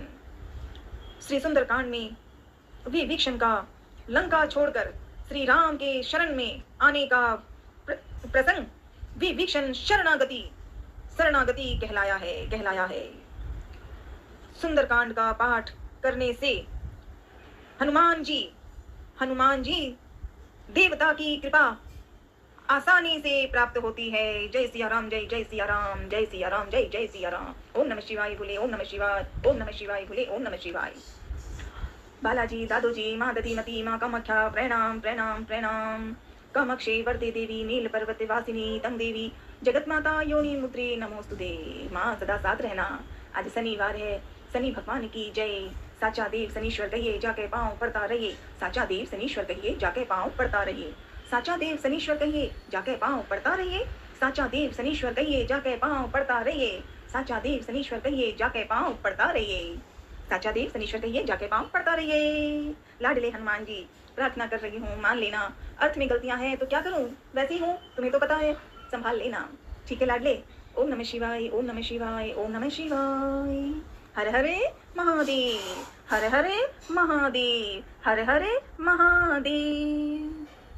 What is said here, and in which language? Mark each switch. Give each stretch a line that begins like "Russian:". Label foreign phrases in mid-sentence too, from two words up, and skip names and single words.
Hindi: श्री सुंदरकांड में विभीषण का लंका छोड़कर श्री राम के शरण में आने का प्रसंग विभीषण शरणागति कहलाया है। सुंदरकांड का पाठ करने से हनुमान जी देवता की कृपा आसानी से प्राप्त होती है। जय सिया राम, जय सिया राम, जय सिया राम, जय सिया राम।
Sanskrit: ओम नमः शिवाय बोले, ओम नमः शिवाय, ओम नमः शिवाय बोले, ओम नमः शिवाय।
Hindi: बालाजी, दादोजी, माँ दधिमती, माँ कामाख्या, प्रणाम प्रणाम प्रणाम।
Sanskrit: कामाक्षे वरदे देवी, नील पर्वत वासिनी तंग देवी, जगत माता योनि मुद्रे नमोस्तुते।
Hindi: माँ सदा साथ रहना। आज शनिवार है, शनि भगवान की जय। साचा देव शनीश्वर कहिए, जाके पाँव पड़ता रहिए। साचा देव शनीश्वर कहिए, जाके पाँव पड़ता रहिए। साचा देव शनीश्वर कहिए, जाके पाँव पड़ता रहिए। साचा देव शनीश्वर कहिए, जाके पाँव पड़ता रहिए। साचा देव शनीश्वर कहिए, जाके पाँव पड़ता रहिए। साचा देव शनीश्वर कहिए, जाके पाँव पड़ता रहिए। लाडले हनुमान जी, प्रार्थना कर रही हूँ, मान लेना। अर्थ में गलतियाँ हैं तो क्या करूँ, वैसी हूँ, तुम्हें तो पता है, संभाल लेना, ठीक है लाडले।
Sanskrit: ओम नमः शिवाय, ओम नमः शिवाय, ओम नमः शिवाय।
Hindi: हर हरे महादेव, हर हरे महादेव, हर हरे महादेव।